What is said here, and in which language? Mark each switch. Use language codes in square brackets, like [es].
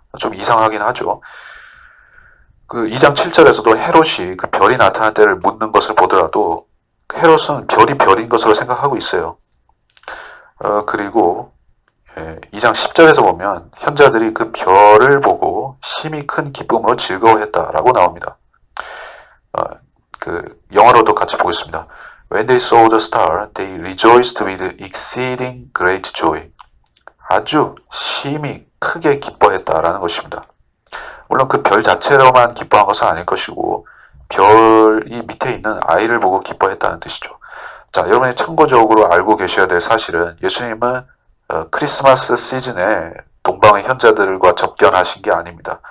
[ko] 좀 이상하긴 하죠. 그 2장 7절에서도 헤롯이 그 별이 나타날 때를 묻는 것을 보더라도 헤롯은 별이 별인 것으로 생각하고 있어요. 그리고 2장 10절에서 보면 현자들이 그 별을 보고 심히 큰 기쁨으로 즐거워했다라고 나옵니다. 그 영어로도 같이 보겠습니다. [en] When they saw the star, they rejoiced with exceeding great joy. [ko] 아주 심히 크게 기뻐했다라는 것입니다. 물론 그 별 자체로만 기뻐한 것은 아닐 것이고 별이 밑에 있는 아이를 보고 기뻐했다는 뜻이죠. 자, 여러분이 참고적으로 알고 계셔야 될 사실은 예수님은 크리스마스 시즌에 동방의 현자들과 접견하신 게 아닙니다.